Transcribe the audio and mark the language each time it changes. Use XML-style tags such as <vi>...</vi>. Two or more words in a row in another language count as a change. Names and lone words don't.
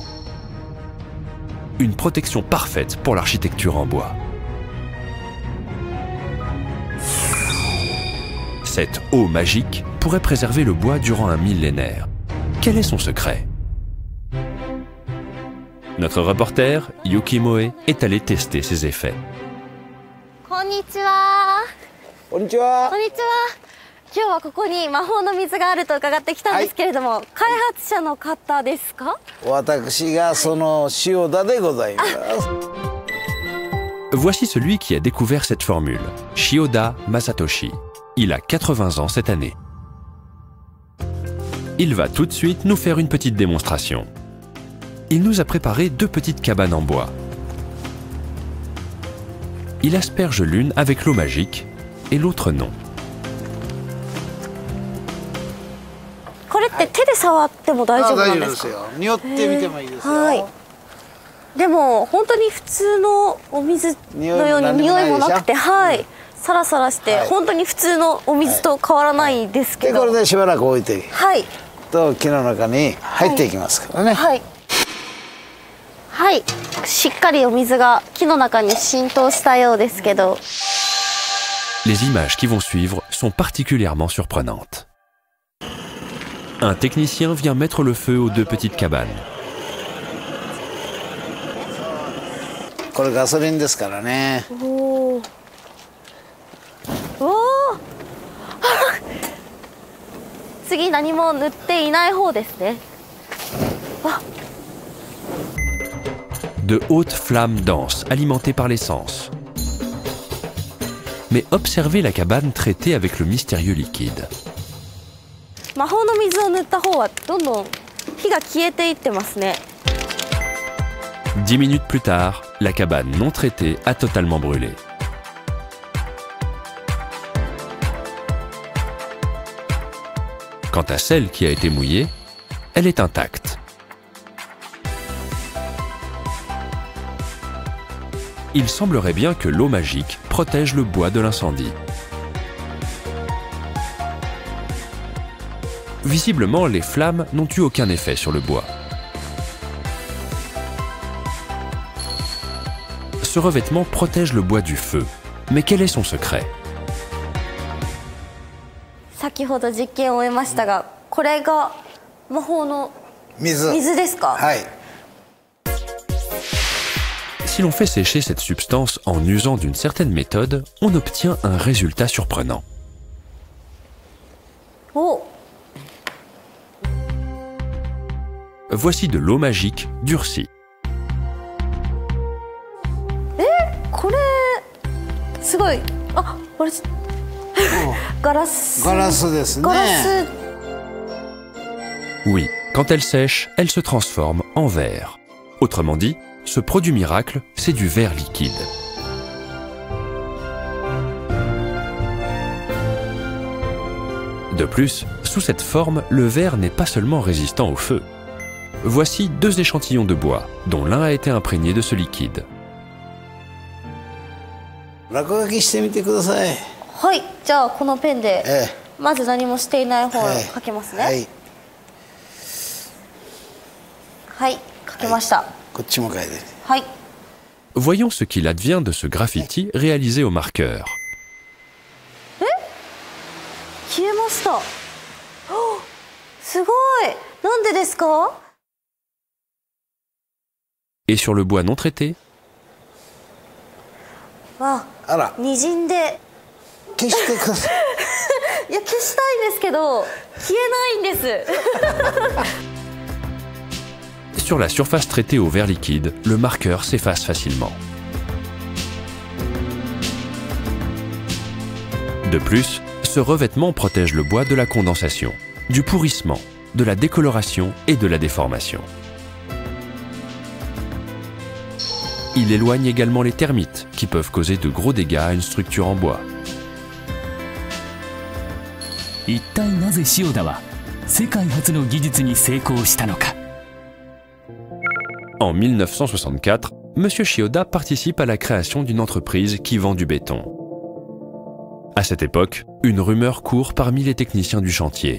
<fr>Une protection parfaite pour l'architecture en bois. Cette eau magique pourrait préserver le bois durant un millénaire. quel est son secret? Notre reporter, Yuki Moe, est allé tester ses effets.</fr> <ja>こんにちは。こんにちは。こんにちは。今日はここに魔法の水があると伺ってきたんですけれども、開発者の方ですか？私がその塩田でございます。</ja> <fr>Voici celui qui a découvert cette formule, Shioda Masatoshi. Il a 80 ans cette année. Il va tout de suite nous faire une petite démonstration. Il nous a préparé 2 petites cabanes en bois. Il asperge l'une avec l'eau magique et l'autre non.</fr> <ja>これって手で触っても大丈夫なんですか？よ。匂ってみてもいいですよ。はい。でも本当に普通のお水のように匂いもなくて、はい。サラサラして、はい、本当に普通のお水と変わらないですけど。でこれでしばらく置いて、はい。と木の中に入っていきますからね。はい。はい。しっかりお水が木の中に浸透したようですけど。</ja> <fr>Les images qui vont suivre sont particulièrement surprenantes. Un technicien vient mettre le feu aux 2 petites cabanes.</fr> <ja>これガソリンですからね。おー。おー。次何も塗っていない方ですね。あ。</ja> <fr>De hautes flammes denses alimentées par l'essence. Mais observez la cabane traitée avec le mystérieux liquide.</fr> <ja>魔法の水を塗った方はどんどん火が消えていってますね。</ja> <fr>10 minutes plus tard, la cabane non traitée a totalement brûlé. Quant à celle qui a été mouillée, elle est intacte. Il semblerait bien que l'eau magique protège le bois de l'incendie. Visiblement, les flammes n'ont eu aucun effet sur le bois. Ce revêtement protège le bois du feu. Mais quel est son secret?</fr> <ja>先ほど実験を終えましたが、これが魔法の水ですか？はい。</ja> <fr>Si l'on fait sécher cette substance en usant d'une certaine méthode, on obtient un résultat surprenant. Oh. Voici de l'eau magique durcie.</fr> <ja>これすごい。あ、これガラス。ガラスですね。ガラス。</ja> <fr>Oui, quand elle sèche, elle se transforme en verre. Autrement dit, ce produit miracle, c'est du verre liquide. De plus, sous cette forme, le verre n'est pas seulement résistant au feu. Voici 2 échantillons de bois, dont l'un a été imprégné de ce liquide.</fr> <ja>落書きしてみてください。はい、じゃあこのペンで、まず何もしていない方を書けますね。はい。はい、書けました。こっちも書いて。はい。</ja> <fr>Voyons ce qu'il advient de ce graffiti réalisé au marqueur.</fr> <ja>消えました。すごい。なんでですか？</ja> <fr>Et sur le bois non traité?</fr> <ja>わあ、にじんで。消してください。いや、消したいんですけど、消えないんです。</ja> <fr>Sur la surface traitée au verre liquide, le marqueur s'efface facilement. De plus, ce revêtement protège le bois de la condensation, du pourrissement, de la décoloration et de la déformation. Il éloigne également les termites, qui peuvent causer de gros dégâts à une structure en bois.</fr> <ja>一体なぜ塩田は世界初の技術に成功したのか。</ja> <fr>En 1964, M. Shioda participe à la création d'une entreprise qui vend du béton. À cette époque, une rumeur court parmi les techniciens du chantier.</fr>